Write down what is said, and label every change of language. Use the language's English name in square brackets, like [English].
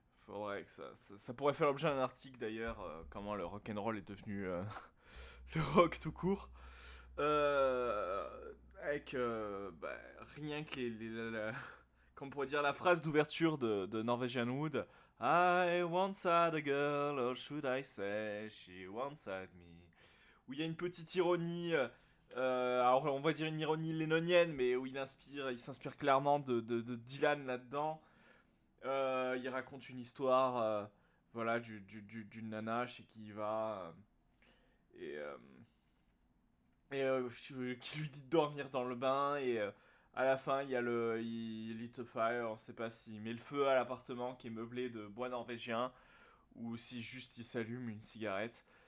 [French] Faudrait que ça pourrait faire l'objet d'un article d'ailleurs, comment le rock and roll est devenu le rock tout court. Euh, avec rien que comme on pourrait dire la phrase d'ouverture de Norwegian Wood. [English] I once had a girl, or should I say, she once had me. [French] Où il y a une petite ironie, alors on va dire une ironie lénonienne, mais où il s'inspire clairement de Dylan là-dedans. Il raconte une histoire, voilà, d'une nana chez qui il va, et qui lui dit de dormir dans le bain et à la fin il lit [English] a fire, [French] on sait pas s'il met le feu à l'appartement qui est meublé de bois norvégien ou si juste il s'allume une cigarette.